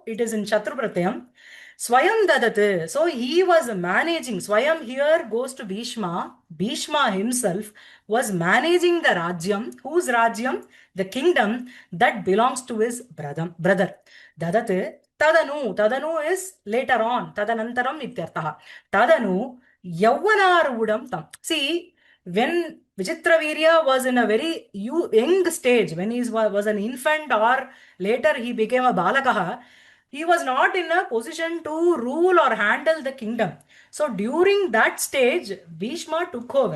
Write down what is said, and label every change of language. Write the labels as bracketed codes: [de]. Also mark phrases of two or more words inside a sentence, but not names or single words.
[en] It is in [sa] शत्रु प्रत्यम्. स्वयं ददत्. [en] So he was managing. Swayam here goes to Bhishma. Bhishma himself was managing the Rajyam. Whose Rajyam? The kingdom that belongs to his brother. Dadat. Tadanu is later on. [sa] तदनन्तरम् इत्यर्थः। तदनु यौवनारूढं तम्. [en] See, when Vichitra Virya was in a very young stage, when he was an infant or later he became a balakaha, he was not in a position to rule or handle the kingdom. So during that stage, Bhishma took over.